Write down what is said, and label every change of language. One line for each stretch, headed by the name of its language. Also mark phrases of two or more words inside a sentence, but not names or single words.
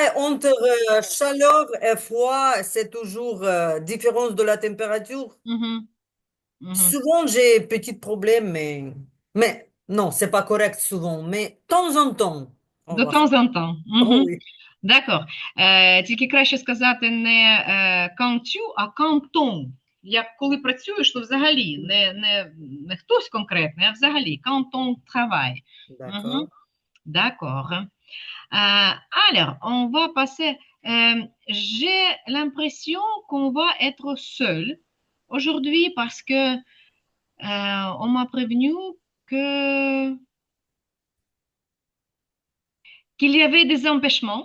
French: entre chaleur et froid, c'est toujours différence de la température. Mhm, mhm. Souvent, j'ai petits problèmes, mais non, c'est pas correct souvent, mais de temps en temps, on De va faire. temps en temps. Oh Мгм. oui, D'accord.
Ukrainian: Тільки краще сказати не кантю, а кантон. Як коли працюєш, то взагалі не хтось конкретний, а взагалі кантон travail. Мгм.
French: d'accord. D'accord. Alors, on va passer. J'ai l'impression qu'on va être seul aujourd'hui parce que on m'a prévenu que qu'il y avait des empêchements